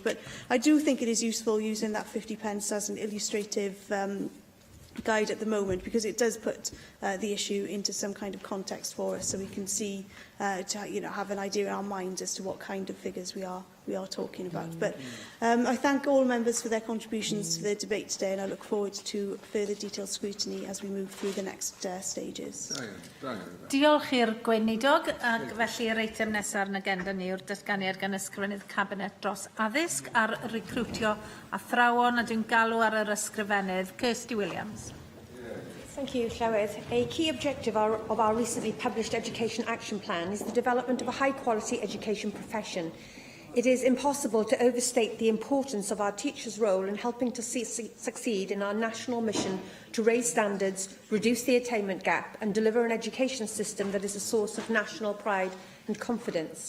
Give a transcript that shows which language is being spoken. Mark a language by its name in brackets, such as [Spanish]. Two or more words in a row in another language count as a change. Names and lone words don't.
[English] But I do think it is useful using that 50 pence as an illustrative guide at the moment, because it does put the issue into some kind of context for us, so we can see, have an idea in our minds as to what kind of figures we are talking about. But I thank all members for their contributions to the debate today, and I look forward to further detailed scrutiny as we move through the next stages. [Welsh] Diolch i'r gweinidog, ac felly yr eitem nesaf ar yn agenda ni yw'r datganiad gan ysgrifennydd Cabinet dros addysg ar recrwtio athrawon, a dwi'n galw ar yr ysgrifennydd Kirsty Williams. [English] Thank you, Llywydd. A key objective of our recently published Education Action Plan is the development of a high-quality education profession. It is impossible to overstate the importance of our teachers' role in helping to succeed in our national mission to raise standards, reduce the attainment gap, and deliver an education system that is a source of national pride and confidence.